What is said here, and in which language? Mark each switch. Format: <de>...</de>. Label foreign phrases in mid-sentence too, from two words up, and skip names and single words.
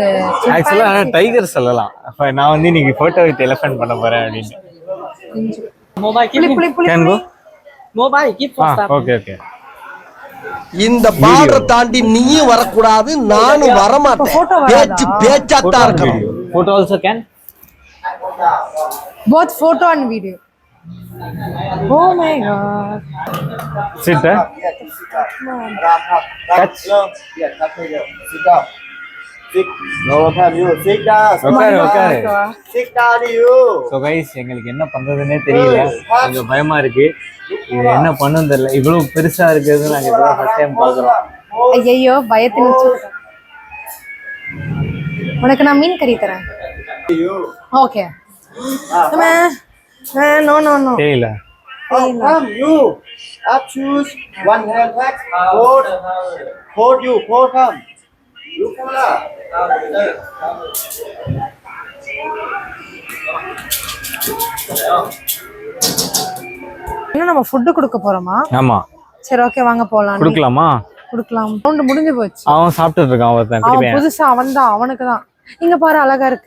<ta>ஆக்சுவலா டைகர் சொல்லலாம். நான் வந்து இன்னைக்கு</ta> <en>photo with elephant</en> <ta>பண்ண போறேன் அப்படின்னு. ஓகே. இந்த பார்டரை தாண்டி நீயும் வரக்கூடாது, நானும் வரமாட்டேன். பேச்சு பேச்சாத்தான் இருக்கணும்.</ta> <en>Photo also can? both photo and video. Oh my god. Sit there. Touch. Sit down. No, you sit down. Okay. Sit down, you. So guys,</en> <ta>எங்களுக்கு என்ன பண்றதுன்னே தெரியல. கொஞ்சம் பயமா இருக்கு. இது என்ன பண்ணுன்னு தெரியல. இவ்வளவு பெருசா இருக்குது. நாங்க இப்ப</ta> <en>first time</en> <ta>பாக்குறோம். ஐயோ, பயத்துல உனக்கு நான் மீன் கறி தரேன்.</ta> <en>ஓகே. No.</en> <ta>தெரியல.</ta> <en>Come, you. Up, choose. One hand back. Hold you. Hold, come. You come up.</en> <ta>இன்னும் நம்ம ஃபுட் கொடுக்க போறோமா? ஆமா. சரி, ஓகே, வாங்க போலாம். கொடுக்கலாம். ரவுண்ட் முடிஞ்சு போச்சு. அவன் சாப்பிட்டுட்டு இருக்கான் ஒருத்தன். அவன் புதுசா அவனுக்கு தான். இங்க பாரு, அழகா இருக்கு.</ta>